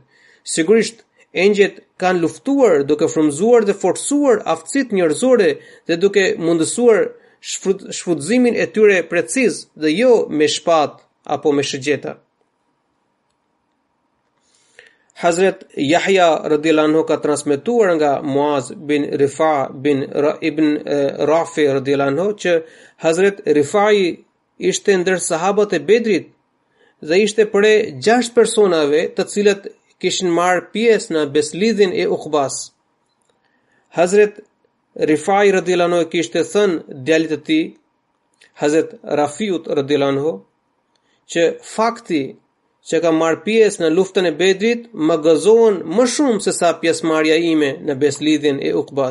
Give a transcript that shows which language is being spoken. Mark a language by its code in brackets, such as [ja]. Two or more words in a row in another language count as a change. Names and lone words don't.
[sq] Sigurisht engjëjt kanë luftuar duke frymzuar dhe forcuar aftësitë njerëzore dhe duke mundësuar shfrytëzimin e tyre preciz dhe jo me shpatë apo me shëgjeta. Hazrat Yahya [ar] رضي الله عنه [sq] ka transmetuar nga Muaz bin Rifa bin ibn Rafi [ar] رضي الله عنه [sq] që Hazrat Rifai ishte ndër sahabët e Bedrit dhe ishte prej 6 personave të cilët kishin marrë pjesë në beslidhjen e Uqbas. Hazrat Rifai [ar] رضي الله عنه [sq] kishte thënë djalit të tij, Hazrat Rafiut [ar] رضي الله عنه, [sq] që fakti që ka marrë pjesë në luftën e Bedrit më gëzon më shumë se sa pjesëmarrja ime në beslidhjen e Uqbas.